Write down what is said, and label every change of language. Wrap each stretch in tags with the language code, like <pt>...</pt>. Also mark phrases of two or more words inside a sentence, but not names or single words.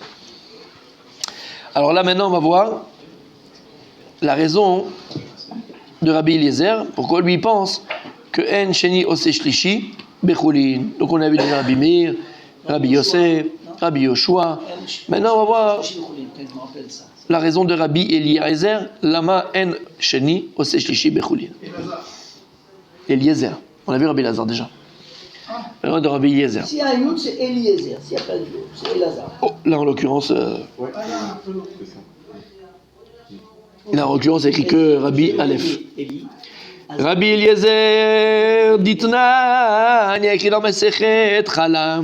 <fr>Alors là, maintenant, on va voir la raison de Rabbi Eliezer, pourquoi lui il pense que</fr> <he>אין שני עושה שלישי בחולין.</he> <fr>Donc on a vu déjà Rabbi Meir, Rabbi Yosef, Rabbi Yoshua. Maintenant, on va voir la raison de Rabbi Eliezer,</fr> <he>למה אין שני עושה שלישי בחולין.</he> <fr>Eliezer. On a vu Rabbi Elazar déjà. Maintenant, de Rabbi Eliezer. S'il y a un Yud, c'est Eliezer. S'il n'y a pas de Yud, c'est Elazar. Oh, là, en l'occurrence, là, en l'occurrence, c'est écrit que Rabbi Aleph. Rabbi Eliezer, Ditna, il y a écrit dans Masechet Chala.</fr>